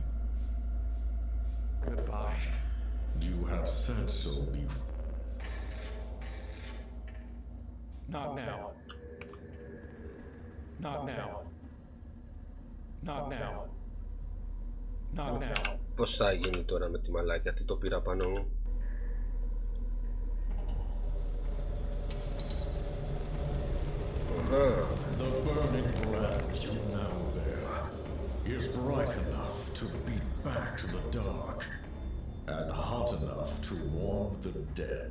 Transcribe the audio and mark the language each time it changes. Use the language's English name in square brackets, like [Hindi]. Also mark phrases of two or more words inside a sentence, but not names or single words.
[English] Goodbye. You have said so before. Not now. Not now. Not now. Not now. [Greek] Πώς θα γίνει τώρα με τη μαλάκια, τι το πήρα πάνω μου. [English] The burning brand you now bear is bright enough to beat back the dark, and hot enough to warm the dead.